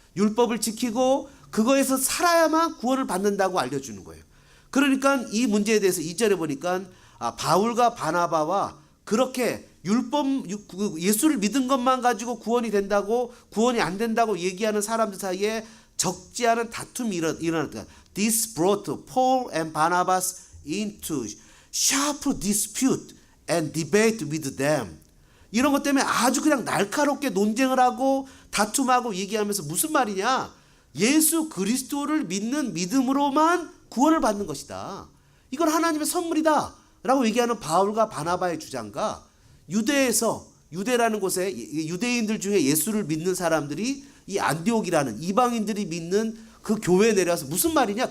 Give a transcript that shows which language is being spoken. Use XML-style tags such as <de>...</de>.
<ko>율법을 지키고 그거에서 살아야만 구원을 받는다고 알려주는 거예요. 그러니까 이 문제에 대해서 2절에 보니까 바울과 바나바와 그렇게 예수를 믿은 것만 가지고 구원이 된다고, 구원이 안 된다고 얘기하는 사람들 사이에 적지 않은 다툼이 일어났다.</ko> <en>This brought Paul and Barnabas into sharp dispute and debate with them.</en> <ko>이런 것 때문에 아주 그냥 날카롭게 논쟁을 하고 다툼하고 얘기하면서, 무슨 말이냐? 예수 그리스도를 믿는 믿음으로만 구원을 받는 것이다. 이건 하나님의 선물이다 라고 얘기하는 바울과 바나바의 주장과 유대라는 곳에 유대인들 중에 예수를 믿는 사람들이 이 안디옥이라는 이방인들이 믿는 그 교회에 내려와서 무슨 말이냐?</ko>